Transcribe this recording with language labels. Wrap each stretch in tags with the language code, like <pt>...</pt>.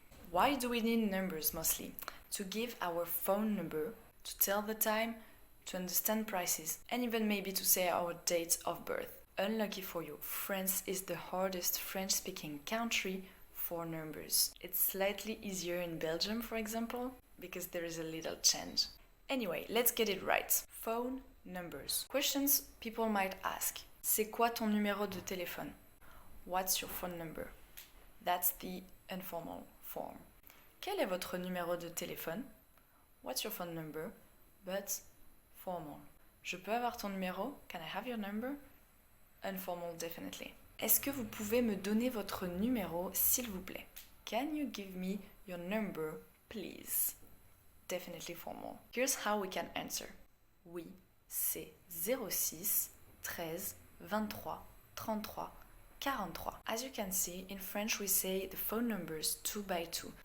<en>Why do we need numbers mostly? To give our phone number, to tell the time, to understand prices, and even maybe to say our date of birth. Unlucky for you, France is the hardest French-speaking country for numbers. It's slightly easier in Belgium, for example, because there is a little change. Anyway, let's get it right. Phone numbers. Questions people might ask.</en> <fr>C'est quoi ton numéro de téléphone?</fr> <en>What's your phone number? That's the informal form.</en> <fr>Quel est votre numéro de téléphone?</fr> <en>What's your phone number? But formal.</en> <fr>Je peux avoir ton numéro?</fr> <en>Can I have your number? Informal, definitely.</en> <fr>Est-ce que vous pouvez me donner votre numéro, s'il vous plaît?</fr> <en>Can you give me your number, please? Definitely formal. Here's how we can answer.</en> <fr>Oui, c'est 06 13 23 33 43.</fr> <en>As you can see, in French we say the phone numbers 2 by 2.</en>